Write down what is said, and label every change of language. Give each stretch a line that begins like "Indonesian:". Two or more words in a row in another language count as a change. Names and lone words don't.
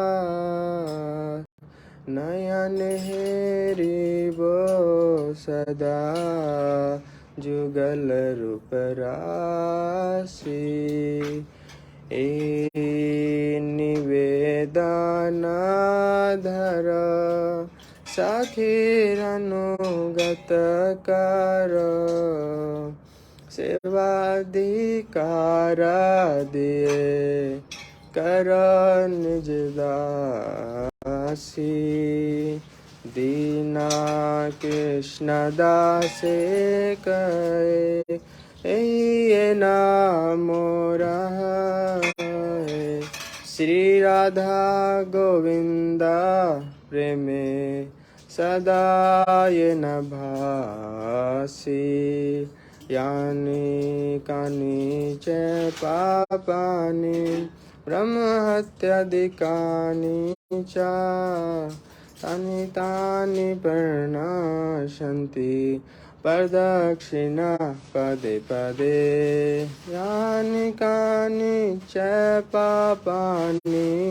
Bangla: নয়ন হেরিব সদা যুগল রূপ রাশি এ নিবেদন ধর সখীর অনুগত কর সেবাধিকার দিয়ে কর নিজ দাসী দীনা কৃষ্ণ দাসে কহে যে নাম মোরা শ্রী রাধা গোবিন্দ প্রেমে সদা যে ন ভাসি
Sanskrit: यानि कानि च पापानि ब्रह्महत्यादिकानि च तानि तानि प्रणाशन्ति प्रदक्षिणा पदे पदे यानि कानि च पापानि